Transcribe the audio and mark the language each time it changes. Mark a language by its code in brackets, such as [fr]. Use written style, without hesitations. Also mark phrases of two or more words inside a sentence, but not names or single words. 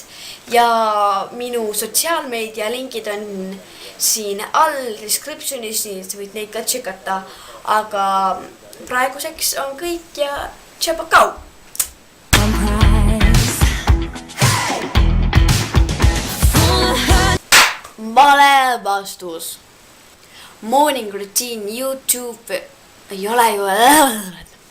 [et] Ja minu sotsiaalmeedia linkid on siin all descriptionis, nii et sa võid neid ka tšekata. Aga praeguseks on kõik ja tšabakau! Vale vastus. [en] Morning routine [et] YouTube ei ole ju